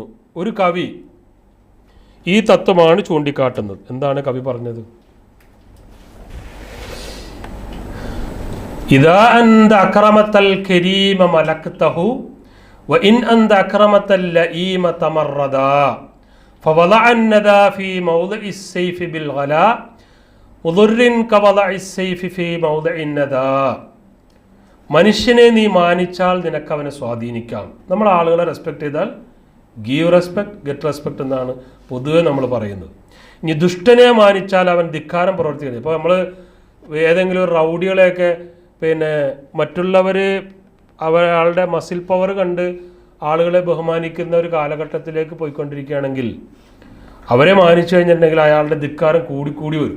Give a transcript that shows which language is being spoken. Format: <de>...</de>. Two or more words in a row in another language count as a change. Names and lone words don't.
<ml>ഒരു കവി ഈ തത്വമാണ് ചൂണ്ടിക്കാട്ടുന്നത്. എന്താണ് കവി പറഞ്ഞത്?</ml> <ar>إذا أنت أكرمت الكريم ملكته وإن أنت أكرمت اللئيم تمردا فوضع الندى في موضع السيف بالغلاء مضر كوضع السيف في موضع الندى.</ar> <ml>മനുഷ്യനെ നീ മാനിച്ചാൽ നിനക്ക് അവനെ സ്വാധീനിക്കാം. നമ്മൾ ആളുകളെ റെസ്പെക്ട് ചെയ്താൽ</ml> <en>give respect get respect</en> <ml>എന്നാണ് പൊതുവെ നമ്മൾ പറയുന്നത്. ഇനി ദുഷ്ടനെ മാനിച്ചാൽ അവൻ ധിക്കാരം പ്രവർത്തിക്കുന്നത്. ഇപ്പോൾ നമ്മൾ ഏതെങ്കിലും റൗഡികളെയൊക്കെ മറ്റുള്ളവർ അവരുടെ</ml> <en>muscle power</en> <ml>കണ്ട് ആളുകളെ ബഹുമാനിക്കുന്ന ഒരു കാലഘട്ടത്തിലേക്ക് പോയിക്കൊണ്ടിരിക്കുകയാണെങ്കിൽ അവരെ മാനിച്ചു കഴിഞ്ഞിട്ടുണ്ടെങ്കിൽ അയാളുടെ ധിക്കാരം കൂടിക്കൂടി വരും.</ml>